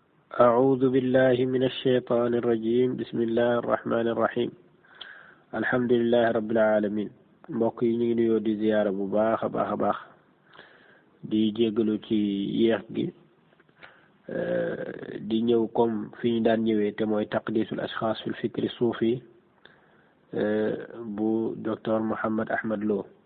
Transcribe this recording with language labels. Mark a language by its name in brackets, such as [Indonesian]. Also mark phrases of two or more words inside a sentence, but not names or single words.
[Arabic] أعوذ بالله من الشيطان الرجيم بسم الله الرحمن الرحيم الحمد لله رب العالمين [Wolof] mbokk yi ñu ngi nuyoo di ziyaara bu baax a baax di jégalu ci yéex gi di ñëw comme fi ñu daan ñëwee te mooy [Arabic] تقديس الأشخاص في الفكر الصوفي [Wolof] bu docteur Mouhammad Ahmad Lo